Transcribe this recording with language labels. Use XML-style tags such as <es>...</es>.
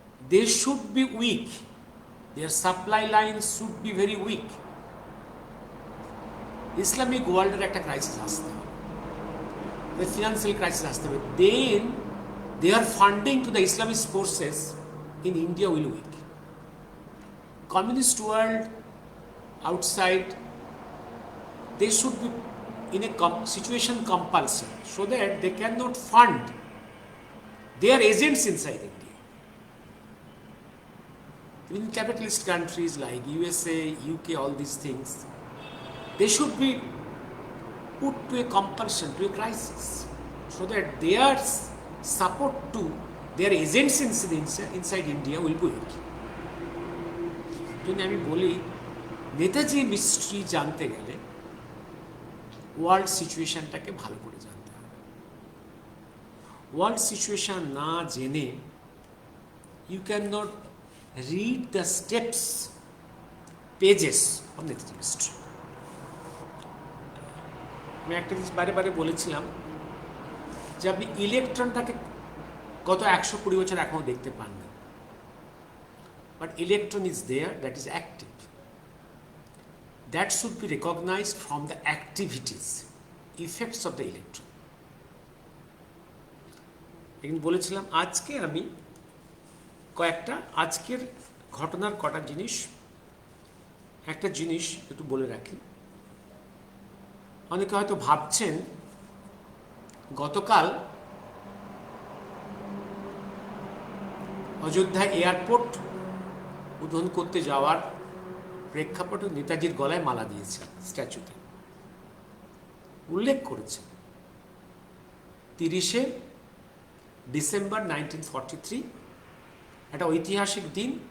<en>They should be weak, their supply line should be very weak.</en> <bn>Islamic ওয়ার্ল্ডের একটা crisis আসতে হবে,</bn> <en>Financial crisis আসতে হবে, then their funding to the Islamist forces in India will weak. Communist world outside, they should be in a situation compulsion so that they cannot fund their agents inside India. In capitalist countries like USA, UK, all these things, they should be put to a compulsion, to a crisis, so that their support to their agents inside India will be weak.</en> <bn>আমি বলি, Netaji mystery জানতে গেলে world সিচুয়েশনটাকে ভালো করে জানতে হবে। World situation না জেনে</bn> <en>You can not read the steps, pages of Netaji mystery.</en> <bn>আমি একটা জিনিস বারে বারে বলেছিলাম যে আপনি ইলেকট্রনটাকে গত 120 বছর এখনও দেখতে পান না,</bn> <en>But electron is there, that is active. That should be recognized from the activities, effects of the electron.</en> <bn>এখানে বলেছিলাম আজকে আমি কয়েকটা আজকের ঘটনার কটা জিনিস, একটা জিনিস একটু বলে রাখি। অনেকে হয়তো ভাবছেন গতকাল অযোধ্যা এয়ারপোর্ট উদ্বোধন করতে যাওয়ার প্রেক্ষাপটে নেতাজির গলায় মালা দিয়েছে, স্ট্যাচুতে উল্লেখ করেছে 30শে ডিসেম্বর 1943, একটা ঐতিহাসিক দিন।</bn>